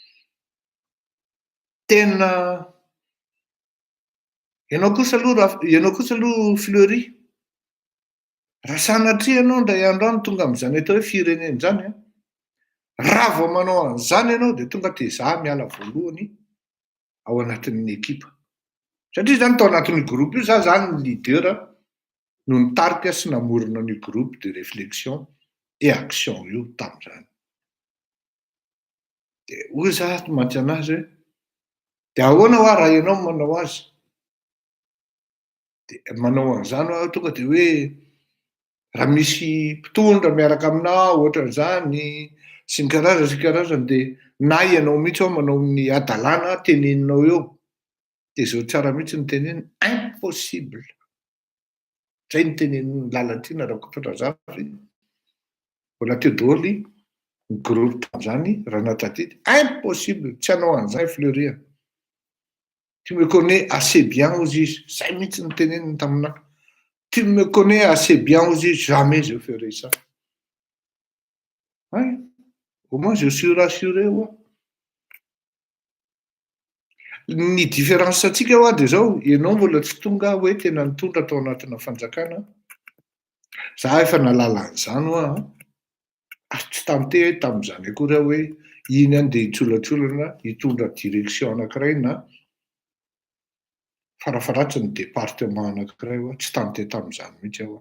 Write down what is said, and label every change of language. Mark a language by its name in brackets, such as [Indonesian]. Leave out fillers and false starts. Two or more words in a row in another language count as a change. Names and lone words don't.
[Malagasy] tena ianao kosa aloha Fleury, raha sanatria ianao ndray andro any tonga amin'izany atao hoe firenena zany a, raha vao manao an'izany ianao dia tonga dia za miala voalohany ao anatin'ny ekipa. Satria zany tao anatin'ny groupe io za zany ny leader no nitarika sy namorona ny [French] groupe de réflexion et action [Malagasy] io tamin'izany. Dia hoy za mantsy anazy hoe dia ahoana ho raha ianao manao azy? Dia manao an'izany aho tonga dia hoe raha misy mpitondra miaraka aminao ohatran'izany sy ny karazany dia na ianao mihitsy ao manao ny adalàna teneninao eo. Dia zao tsara mihitsy ny teneniny impossible. Zay ny tenenin'ny Lalatina Rakotondrazafy. Mbola teo daholo ny groupe tamin'izany raha natadidy impossible, tsy hanao an'izay Fleury. [French] Tu me connais assez bien aux izy. [Malagasy] Zay mihitsy ny teneniny taminahy. [French] Tu me connais assez bien aux izy, jamais je ferai ça. Ouais. Au moins je suis rassuré. Ouais. [Malagasy] Ny différence atsika hoa dia zao, ianao mbola tsy tonga hoe tena nitondra tao anatina fanjakana. Za efa nalala an'izany hoa ary tsy tante tamin'izany akory aho hoe iny any dia hitsolasolana hitondra direction anankiray na farafaratsy ny département anankiray hoa tsy tante tamin'izany mihitsy aho.